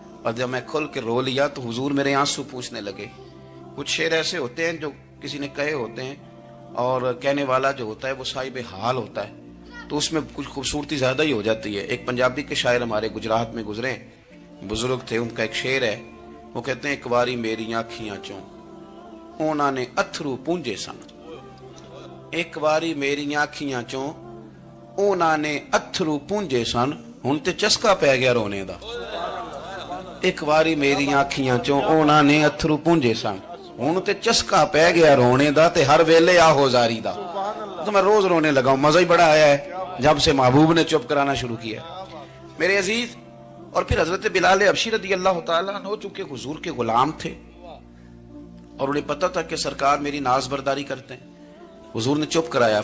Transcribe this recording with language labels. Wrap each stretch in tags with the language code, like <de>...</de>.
<ur>اور جب میں کھل کے رو لیا تو حضور میرے آنسو پوچھنے لگے. کچھ شعر ایسے ہوتے ہیں جو کسی نے کہے ہوتے ہیں اور کہنے والا جو ہوتا ہے وہ صاحب حال ہوتا ہے تو اس میں کچھ خوبصورتی زیادہ ہی ہو جاتی ہے. ایک پنجابی کے شاعر ہمارے گجرات میں گزرے، بزرگ تھے، ان کا ایک شعر ہے، وہ کہتے ہیں</ur> <pa>ایک باری میری آنکھیاں چوں اونا نے اتھرو پونجے سن. ایک باری میری آنکھیاں چوں اونا نے اتھرو پونجے سن، ہن تے چسکا پی گیا رونے دا. ایک باری میری آنکھیاں چوں اونا نے اتھرو پونجے سن، ہن تے چسکا پی گیا رونے دا تے ہر ویلے آہو زاری دا.</pa> <ur>تو میں روز رونے لگا ہوں، مزہ ہی بڑا آیا ہے جب سے محبوب نے چپ کرانا شروع کیا میرے عزیز. اور پھر حضرت بلال حبشی رضی اللہ تعالیٰ عنہ چونکہ حضور کے غلام تھے اور انہیں پتہ تھا کہ سرکار میری ناز برداری کرتے ہیں، حضور نے چپ کرایا.</ur>